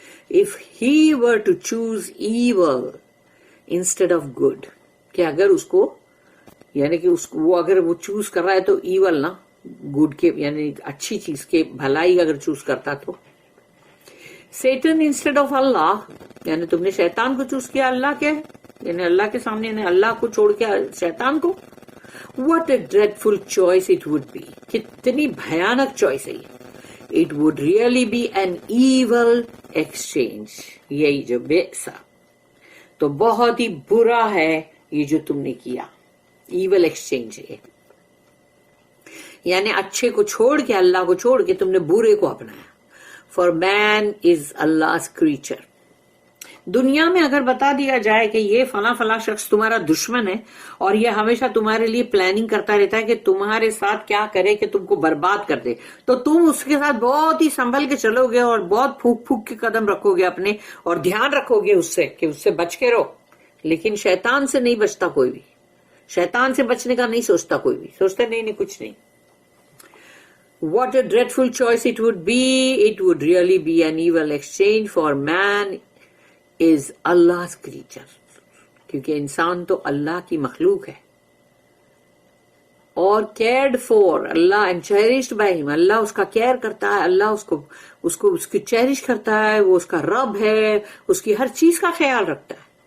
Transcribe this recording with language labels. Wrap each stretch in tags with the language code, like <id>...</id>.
<en>If he were to choose evil instead of good،</en> <ur>کہ اگر اس کو یعنی کہ وہ اگر وہ چوز کر رہا ہے تو ایول نا، گڈ کے یعنی اچھی چیز کے بھلائی اگر چوز کرتا تو.</ur> <en>Satan instead of</en> <ur>اللہ، یعنی تم نے شیطان کو چوز کیا اللہ کے، یعنی اللہ کے سامنے، یعنی اللہ کو چھوڑ کے شیطان کو.</ur> <en>What a dreadful choice it would be،</en> <ur>کتنی بھیانک چوائس ہے یہ.</ur> <en>It would really be an evil exchange،</en> <ur>یہی جو بئسا، تو بہت ہی برا ہے یہ جو تم نے کیا. ایول ایکسچینج ہے، یعنی اچھے کو چھوڑ کے، اللہ کو چھوڑ کے تم نے برے کو اپنایا.</ur> <en>For man is Allah's creature.</en> <ur>دنیا میں اگر بتا دیا جائے کہ یہ فلاں شخص تمہارا دشمن ہے اور یہ ہمیشہ تمہارے لیے پلاننگ کرتا رہتا ہے کہ تمہارے ساتھ کیا کرے کہ تم کو برباد کر دے، تو تم اس کے ساتھ بہت ہی سنبھل کے چلو گے اور بہت پھوک کے قدم رکھو گے اپنے، اور دھیان رکھو گے اس سے کہ اس سے بچ کے رہو. لیکن شیطان سے نہیں بچتا کوئی بھی، شیطان سے بچنے کا نہیں سوچتا کوئی بھی، سوچتا نہیں کچھ نہیں.</ur> <en>What a dreadful choice it would be. It would really be an evil exchange, for man is Allah's creature.</en> <ur>کیونکہ انسان تو اللہ کی مخلوق ہے، اور</ur> <en>cared for</en> <ur>Allah</ur> <en>and cherished by him.</en> <ur>اللہ اس کا کیئر کرتا ہے، اللہ اس کو کی چیریش کرتا ہے، وہ اس کا رب ہے، اس کی ہر چیز کا خیال رکھتا ہے.</ur>